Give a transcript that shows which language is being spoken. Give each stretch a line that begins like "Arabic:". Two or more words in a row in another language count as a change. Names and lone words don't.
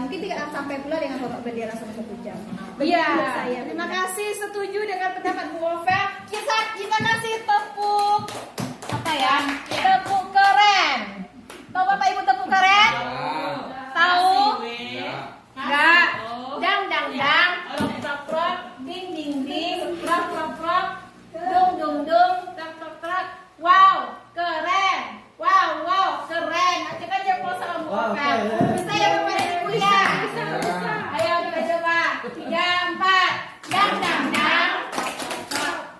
Indonesian: Mungkin tidak sampai pula dengan hormat bendera selama 1 jam. Iya, terima kasih, setuju dengan pendapat Bu Ovel. Kita kasih tepuk tepuk keren. Tahu Bapak Ibu tepuk keren? Tahu? Enggak. Dang prok prok, ding prok prok prok, dung prok prok prok. Wow, keren. Wow, keren. Coba jempol sama Bu Ovel. Bisa ya Bapak dan Ibu ya? Ayo kita coba. 3, 4. Dang.